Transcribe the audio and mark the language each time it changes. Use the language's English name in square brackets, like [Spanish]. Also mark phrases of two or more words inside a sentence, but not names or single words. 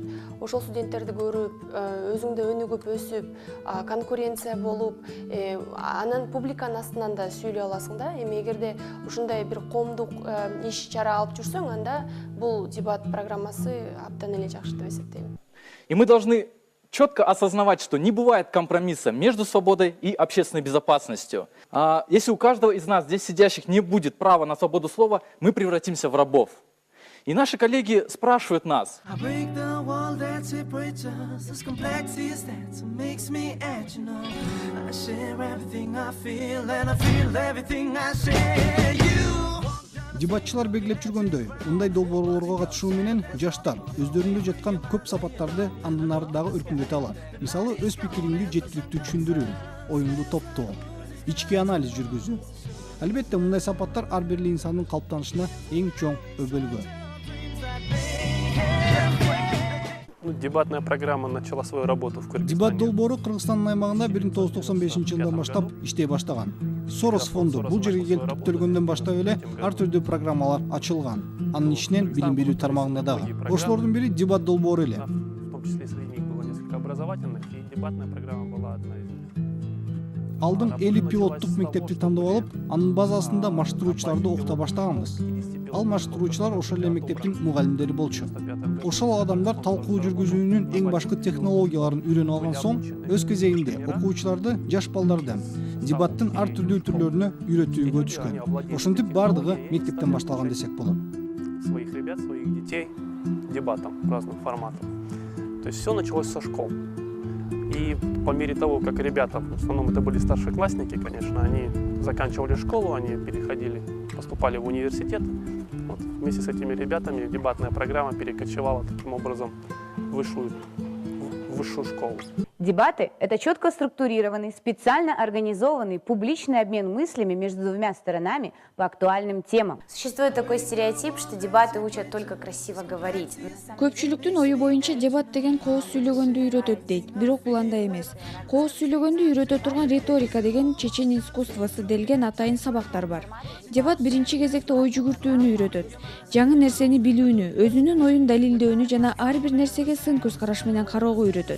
[Kyrgyz] Ошол студенттерди көрүп, өзүңдө өнүгүп өсүп, конкуренция болуп, анан публиканын астынан да сүйлөй аласың да. Эми эгерде ушундай бир коомдук иш чара алып жүрсөң, анда бул дебат программасы абдан эле жакшы деп эсептейм. [Russian] И мы должны четко осознавать, что не бывает компромисса между свободой и общественной безопасностью. Если у каждого из нас, здесь сидящих, не будет права на свободу слова, мы превратимся в рабов. И наши коллеги спрашивают нас: [Kyrgyz] Дебатчылар белгилеп жүргөндөй, мындай долбоорлорго катышуу менен жаштар өздөрүндө жаткан көп сапаттарды андан ары дагы өркүндөтө алат. Мисалы, өз пикириңди жеткиликтүү түшүндүрүү, оюңду топтоо, ички анализ жүргүзүү. Албетте, мындай сапаттар ар бир инсандын калыптанышына эң чоң өбөлгө. [Russian] Дебатная программа начала свою работу в Кыргызстане. [Kyrgyz] Дебат долбоору Кыргызстандын аймагында 1995-жылдан баштап иштей баштаган. Сорос фонду бул жерге келип түптөлгөндөн баштап эле ар түрдүү программалар ачылган. Анын ичинен билим берүү тармагында дагы. Ошолордун бири дебат долбоору эле. [Russian] В том числе среди них было несколько образовательных, и дебатная программа была одна из них. [Kyrgyz] Алдын 50 пилоттук мектепти тандап алып, анын базасында маштыруучуларды окута баштаганбыз. Ал маштыруучулар ошол эле мектептин мугалимдери болчу. Ошол адамдар талкуу жүргүзүүнүн эң башкы технологияларын үйрөнүп алган соң, өз кезегинде окуучуларды, жаш балдарды дебаттын ар түрдүү түрлөрүнө үйрөтүүгө түшкөн. Ошентип бардыгы мектептен башталган десек болот. [Russian] Своих ребят, своих детей дебатом разных форматов. То есть все началось со школ. И по мере того, как ребята, в основном это были старшеклассники, конечно, они заканчивали школу, они переходили, поступали в университет. Вот. Вместе с этими ребятами дебатная программа перекочевала таким образом в высшую школу. Дебаты – это четко структурированный, специально организованный публичный обмен мыслями между двумя сторонами по актуальным темам. Существует такой стереотип, что дебаты учат только красиво говорить. [Kyrgyz] Көпчүлүктүн ою боюнча дебат деген кооз сүйлөгөндү үйрөтөт дейт, бирок бул андай эмес. Кооз сүйлөгөндү үйрөтө турган риторика деген чечен искусствосы делген атайын сабактар бар. Дебат биринчи кезекте ой жүгүртүүнү үйрөтөт. Жаңы нерсени билүүнү, өзүнүн оюн далилдөөнү жана ар бир нерсеге сын көз караш менен кароого үйрөтөт.